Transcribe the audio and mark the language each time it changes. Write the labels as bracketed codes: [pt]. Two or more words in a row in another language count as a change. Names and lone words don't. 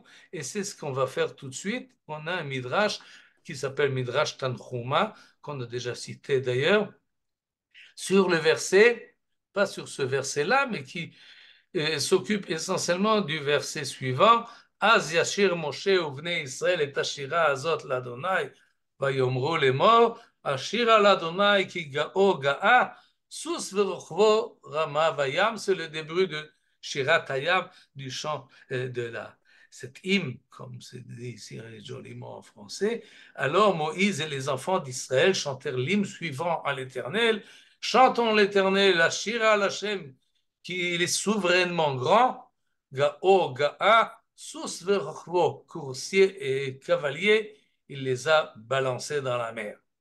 [fr] Et c'est ce qu'on va faire tout de suite. On a un midrash qui s'appelle Midrash Tanchuma, qu'on a déjà cité d'ailleurs, sur le verset, pas sur ce verset-là, mais qui s'occupe essentiellement du verset suivant. [he] אז ישיר משה ובני ישראל את השירה הזאת לה', ויאמרו לאמר, אשירה לה' כי גאה גאה, סוס ורכבו רמה בים, [fr] c'est le début de Shirat Hayam, du chant cet hymne, comme c'est dit ici joliment en français. Alors Moïse et les enfants d'Israël chantèrent l'hymne suivant à l'Éternel. Chantons l'Éternel, [he] אשירה לה, [fr] qu'il est souverainement grand, [he] גאה, גאה, סוס ורכבו, [fr] coursier et cavalier, il les a balancés dans la mer.